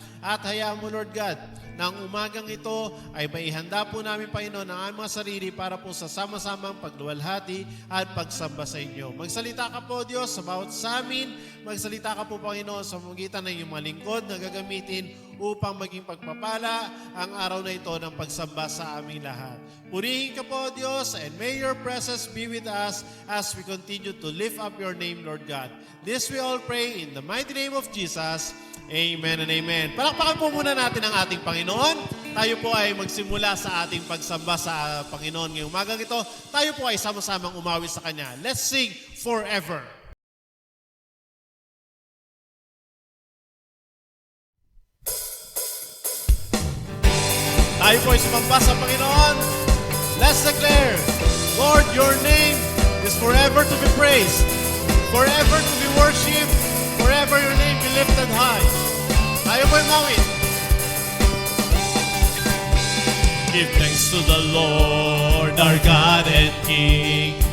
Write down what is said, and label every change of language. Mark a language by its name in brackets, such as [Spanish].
[Filipino] At hayaan mo, Lord God, na ang umagang ito ay maihanda po namin, Panginoon, ang aming mga sarili para po sa sama-samang pagluwalhati at pagsamba sa inyo. Magsalita ka po, Diyos, sa bawat sa amin. Magsalita ka po, Panginoon, sa magitan ng iyong mga lingkod na gagamitin upang maging pagpapala ang araw na ito ng pagsamba sa aming lahat. Purihin ka po, Diyos, [English] and may your presence be with us as we continue to lift up your name, Lord God. This we all pray in the mighty name of Jesus. Amen and amen. [Filipino] Palakpakan po muna natin ang ating Panginoon. Tayo po ay magsimula sa ating pagsamba sa Panginoon ngayong umagang ito. Tayo po ay sama-samang umawi sa Kanya. [English] Let's sing forever. [Filipino] Tayo po ay sumamba sa Panginoon. [English] Let's declare, Lord, your name is forever to be praised, forever to be worshipped, forever your name be lifted high. [Filipino] Tayo po ay mawin. [English] Give thanks to the Lord, our God and King.